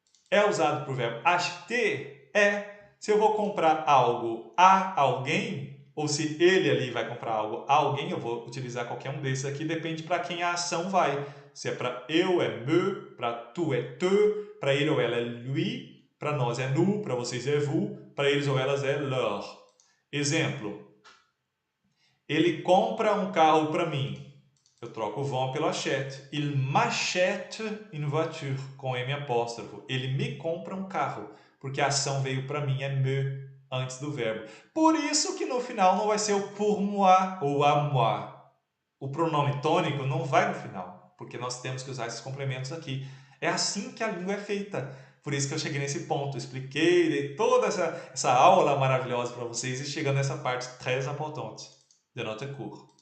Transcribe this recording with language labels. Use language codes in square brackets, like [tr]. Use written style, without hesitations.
[pt] É usado para o verbo acheter? É. Se eu vou comprar algo a alguém, ou se ele ali vai comprar algo a alguém, eu vou utilizar qualquer um desses aqui, depende para quem a ação vai. Se é para eu, é me, para tu é te, para ele ou ela é lui, para nós é nous, para vocês é vous, para eles ou elas é leur. Exemplo, ele compra um carro para mim. Eu troco o vend pelo achète. [fr] Il m'achète une voiture, [pt] com M apóstrofo. Ele me compra um carro, porque a ação veio para mim, é me, antes do verbo. Por isso que no final não vai ser o [fr] pour moi ou à moi. [pt] O pronome tônico não vai no final, porque nós temos que usar esses complementos aqui. É assim que a língua é feita. Por isso que eu cheguei nesse ponto. Expliquei, dei toda essa aula maravilhosa para vocês e chegando nessa parte [fr] très importante de notre cours.